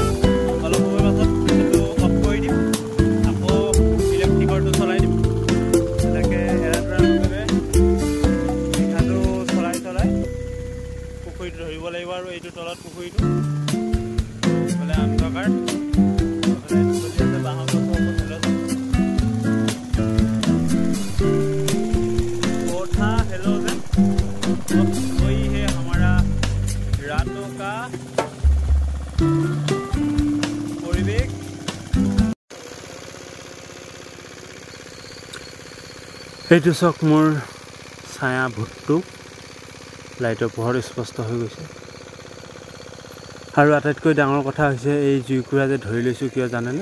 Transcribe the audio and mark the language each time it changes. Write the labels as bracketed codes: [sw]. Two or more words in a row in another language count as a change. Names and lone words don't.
[as] অলপ সময় পাছত এইটো অফ কৰি দিম, আকৌ ইলেক্ট্ৰিকৰটো চলাই দিম। এনেকৈ এৰাটোৰাকৈ পুখুৰীটো ধৰিব লাগিব। আৰু এইটো তলত পুখুৰীটো এইফালে অন্ধকাৰ, এইফালে চলি আছে বাঁহৰ গছৰ [hi] कोठा हेलोजन वही है हमारा रातों का परिवेश। [as] এইটো চাওক মোৰ ছায়া ভূতটো লাইটৰ পোহৰ স্পষ্ট হৈ গৈছে। আৰু আটাইতকৈ ডাঙৰ কথা হৈছে এই জুইকুৰা যে ধৰি লৈছোঁ কিয় জানেনে?